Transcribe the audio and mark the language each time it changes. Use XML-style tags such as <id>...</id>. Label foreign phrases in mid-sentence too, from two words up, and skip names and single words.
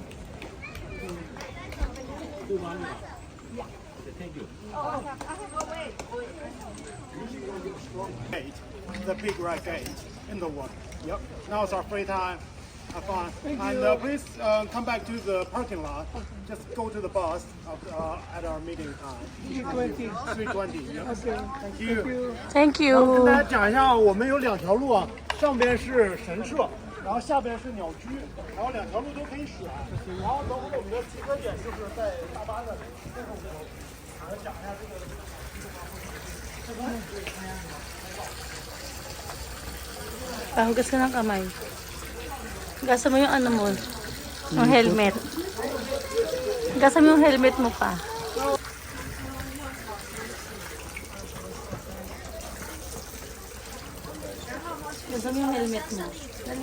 <en>Gate, the big red gate in the water. Yep. Now it's our free time. Have fun. Please come back to the parking lot. Just go to the bus at our meeting time. 3:20. Yep. Okay. Thank you. Thank</en> <zh>跟大家</zh> <en>you.</en> <zh>讲一下，我们有2条路啊，上边是神社，然后下边是鸟居，然后2条路都可以选。然后等会儿我们的集合点就是在大巴的最后一条路。讲一下这个。</zh> <tl>Pahugas ka ng kamay. Gasa mo yung ano mo, yung helmet. Gasa mo yung helmet mo pa. Gasa mo yung helmet mo. Dali.</tl>